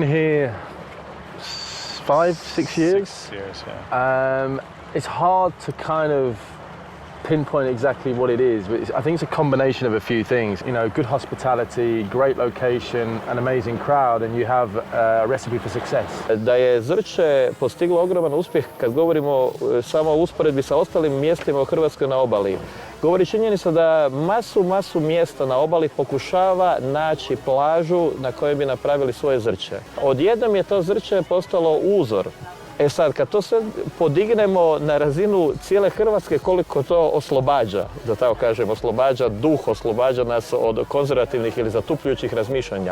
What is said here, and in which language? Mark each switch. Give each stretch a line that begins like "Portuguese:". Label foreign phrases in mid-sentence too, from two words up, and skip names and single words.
English: It's funny, we've been coming here 5-6 years. 6 years, yeah. It's hard to kind of pinpoint exactly what it is, but I think it's a combination of a few things. You know, good hospitality, great location, an amazing crowd, and you have a recipe for success.
Croatian: Da je Zrče postiglo ogroman uspjeh kad govorimo samo o usporedbi sa ostalim mjestima u Hrvatskoj na obali. Govori činjenica da masu mjesta na obali pokušava naći plažu na kojoj bi napravili svoje Zrče. Odjednom je to Zrče postalo uzor. E sad, kad to sve podignemo na razinu cijele Hrvatske, koliko to oslobađa, da tako kažem, oslobađa duh, oslobađa nas od konzervativnih ili zatupljujućih razmišljanja.